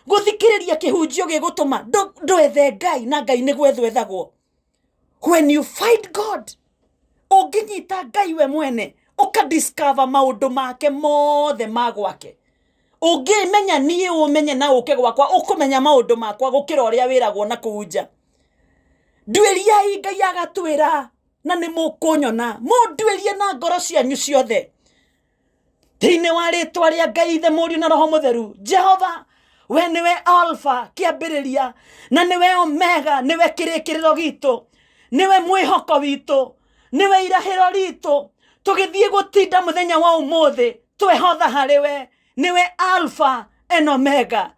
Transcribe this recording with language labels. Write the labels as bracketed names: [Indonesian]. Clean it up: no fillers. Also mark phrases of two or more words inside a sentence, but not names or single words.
[Kikuyu] guthikiriria kihunjio gigutuma ndwethe Ngai na Ngai ni gwethwethagwo. [English] When you find God, [Kikuyu] unginyita Ngai we mwene, ukadiscover maundu make mothe magwake. Ungimenya nie umenye na uke gwakwa, ukumenya maundu makwa gukira uria wiragwo na kuunja. Ndwiriai Ngai agatwira na ni mukunyona, mundwirie na ngoro cianyu ciothe. Thiini wa ritwa ria Ngai Ithe Mũriũ na Roho Mũtheru. Jehova, we niwe Alpha kiambiriria, na niwe Omega, niwe kirikiriro gitu, niwe mwihoko witu, niwe irahiro ritu. Tugithie gutinda muthenya wa umuthi twehotha hariwe, niwe [English] Alpha and Omega.